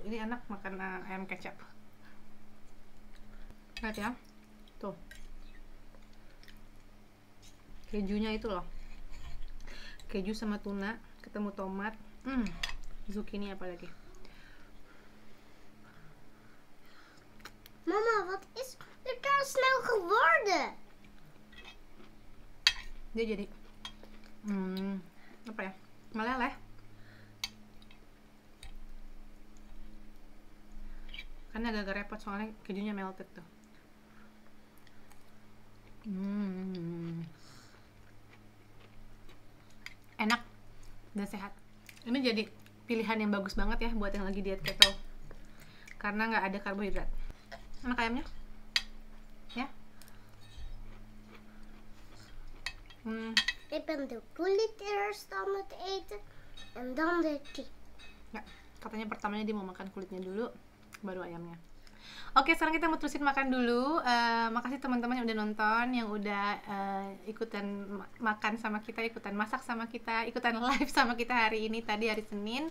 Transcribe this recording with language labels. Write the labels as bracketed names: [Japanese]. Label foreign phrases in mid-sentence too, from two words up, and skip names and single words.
[Indonesian] Ini enak makan ayam kecap. Lihat ya, tuh kejunya itu loh, keju sama tuna ketemu tomat, zucchini apalagi. Mama, [Dutch] wat is er daar snel geworden? [Indonesian] Dia jadi apa ya, meleleh. Karena agak repot soalnya kejunya melted tuh. Enak dan sehat. Ini jadi pilihan yang bagus banget ya buat yang lagi diet keto, karena nggak ada karbohidrat. Enak ayamnya ya. [Dutch] Ik ben de kulit eerst aan het eten en dan de chip. [Indonesian] Ya, katanya pertamanya dia mau makan kulitnya dulu, baru ayamnya. Oke, sekarang kita mau terusin makan dulu. Makasih teman-teman yang udah nonton, yang udah ikutan makan sama kita, ikutan masak sama kita, ikutan live sama kita hari ini, tadi hari Senin.